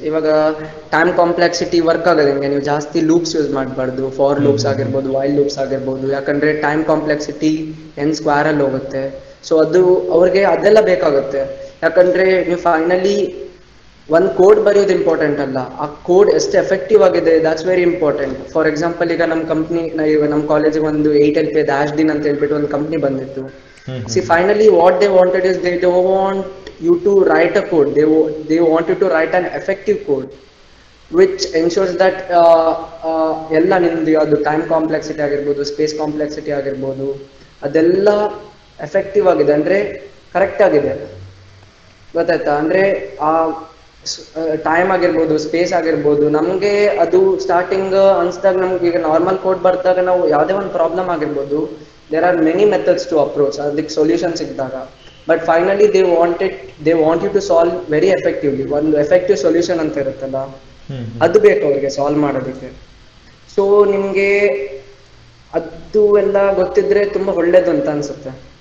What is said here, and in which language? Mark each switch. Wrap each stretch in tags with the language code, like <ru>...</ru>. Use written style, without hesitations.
<kn>ಇವಾಗ time complexity work ಆಗೋದು ಹೆಂಗೆ, ನೀವು ಜಾಸ್ತಿ ಲೂಪ್ಸ್ ಯೂಸ್ ಮಾಡಬಾರ್ದು, ಫಾರ್ ಲೂಪ್ಸ್ ಆಗಿರ್ಬೋದು, ವೈಲ್ ಲೂಪ್ಸ್ ಆಗಿರ್ಬೋದು, ಯಾಕಂದ್ರೆ ಟೈಮ್ ಕಾಂಪ್ಲೆಕ್ಸಿಟಿ n² ಅಲ್ಲಿ ಹೋಗುತ್ತೆ. ಸೊ ಅದು ಅವ್ರಿಗೆ ಅದೆಲ್ಲ ಬೇಕಾಗುತ್ತೆ. ಯಾಕಂದ್ರೆ ನೀವು ಫೈನಲಿ ಒಂದು ಕೋಡ್ ಬರೆಯೋದು ಇಂಪಾರ್ಟೆಂಟ್ ಅಲ್ಲ, ಆ ಕೋಡ್ ಎಷ್ಟು ಎಫೆಕ್ಟಿವ್ ಆಗಿದೆ,</kn> <en>That's very important.</en> <kn>For example, ಈಗ ನಮ್ಮ ಕಂಪ್ನಿ, ನಮ್ಮ ಕಾಲೇಜಿಗೆ ಒಂದು 8LP ಡ್ಯಾಶ್ಡಿನ್ ಅಂತ ಹೇಳ್ಬಿಟ್ಟು ಒಂದು ಕಂಪ್ನಿ ಬಂದಿತ್ತು.</kn> <en>See, finally what they wanted is they don't want you to write a code, they want you to write an effective code which ensures that</en> <kn>ಎಲ್ಲ ನಿಮ್ದು ಅದು ಟೈಮ್ ಕಾಂಪ್ಲೆಕ್ಸಿಟಿ ಆಗಿರ್ಬೋದು, ಸ್ಪೇಸ್ ಕಾಂಪ್ಲೆಕ್ಸಿಟಿ ಆಗಿರ್ಬೋದು, ಅದೆಲ್ಲ ಎಫೆಕ್ಟಿವ್ ಆಗಿದೆ, ಅಂದ್ರೆ correct ಆಗಿದೆ. ಗೊತ್ತಾಯ್ತಾ? ಅಂದ್ರೆ ಆ ಟೈಮ್ ಆಗಿರ್ಬೋದು, ಸ್ಪೇಸ್ ಆಗಿರ್ಬೋದು, ನಮಗೆ ಅದು ಸ್ಟಾರ್ಟಿಂಗ್ ಅನ್ಸ್ದಾಗ, ನಮ್ಗೆ ಈಗ ನಾರ್ಮಲ್ ಕೋಡ್ ಬರ್ದಾಗ ನಾವು ಯಾವುದೇ ಒಂದು ಪ್ರಾಬ್ಲಮ್ ಆಗಿರ್ಬೋದು,</kn> <en>there are many methods to approach</en> <kn>ಅದಕ್ಕೆ ಸೊಲ್ಯೂಷನ್ ಸಿಕ್ಕಿದಾಗ.</kn> <en>But finally they want you to solve very effectively.</en> <kn>ಒಂದು ಎಫೆಕ್ಟಿವ್ ಸೊಲ್ಯೂಷನ್ ಅಂತ ಇರುತ್ತಲ್ಲ, ಅದು ಬೇಕು ಅವ್ರಿಗೆ ಸಾಲ್ವ್ ಮಾಡೋದಕ್ಕೆ. ಸೊ ನಿಮ್ಗೆ ಅದು ಎಲ್ಲ ಗೊತ್ತಿದ್ರೆ ತುಂಬಾ ಒಳ್ಳೇದು ಅಂತ ಅನ್ಸುತ್ತೆ.</kn>